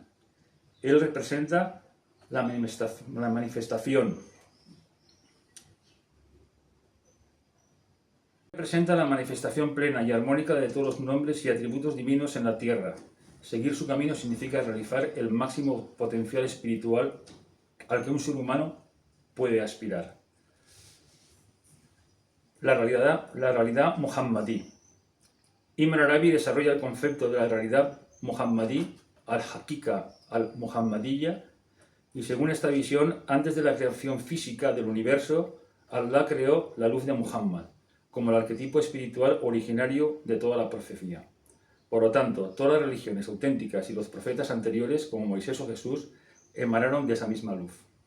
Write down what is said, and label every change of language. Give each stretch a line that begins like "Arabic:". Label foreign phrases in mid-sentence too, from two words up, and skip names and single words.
Spanish: Él representa la manifestación plena y armónica de todos los nombres y atributos divinos en la tierra. Seguir su camino significa realizar el máximo potencial espiritual al que un ser humano puede aspirar. La realidad muhammadí. Ibn Arabi desarrolla el concepto de la realidad muhammadí,
Arabic: الحقيقة المحمدية,
Spanish: y según esta visión, antes de la creación física del universo, Allah creó la luz de Muhammad, como el arquetipo espiritual originario de toda la profecía. Por lo tanto, todas las religiones auténticas y los profetas anteriores, como Moisés o Jesús, emanaron de esa misma luz.